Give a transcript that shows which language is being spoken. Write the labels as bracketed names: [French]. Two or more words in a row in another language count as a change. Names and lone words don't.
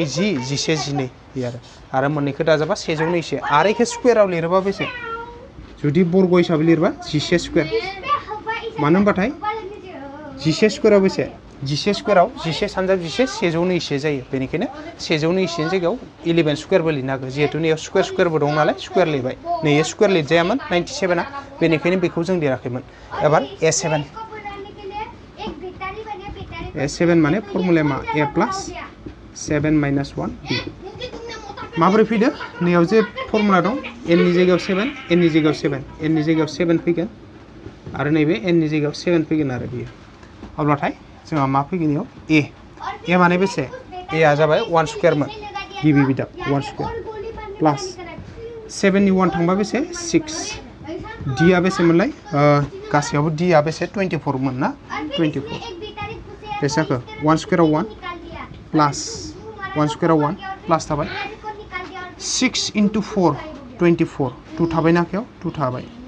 [Bodo] 10 11 12 आरो मोननैखौ दाजाबा 120 आरो इखो स्क्वायराव लिरोबा बेसे जुदि बर्ग हिसाबै लिरबा 11 स्क्वायर मानो होनबाथाय 11 स्क्वायराव बेसे 11 स्क्वायराव 11 सानजाब 11 120 जायो बेनिखायनो 120 नि जायगायाव 11 स्क्वायरबो लिरनो हागौ जिहेतु नैयाव स्क्वायरबो दं नालाय स्क्वायर लिरबाय नैया स्क्वायर लिरजायामोन 97 आ बेनिखायनो बेखौ जों लिराखैमोन एबार a7 माने फर्मुला मा [English] a plus 7 minus 1 b [Bodo] माबोरै फैदो नैयाव जे फर्मुला दं n नि जायगायाव 7 n नि जायगायाव 7 n नि जायगायाव 7 फैगोन आरो नैबे n नि जायगायाव 7 फैगोन आरो बियो अब्लाथाय जोंहा मा फैगोन याव a माने बेसे a आ जाबाय 1 स्क्वायर मोन गिबि बिदाब [English] 1 square plus 7 [Bodo] नि 1 थांबा बेसे 6 d आ बेसे मोनलाय गासैयावबो d आ बेसे 24 मोन ना 24 बेसाखौ 1 स्क्वायराव 1 प्लस 1 स्क्वायराव 1 प्लस थाबाय [English] 6 into 4 24 [Bodo] 2 थाबाय नाखायाव 2 थाबाय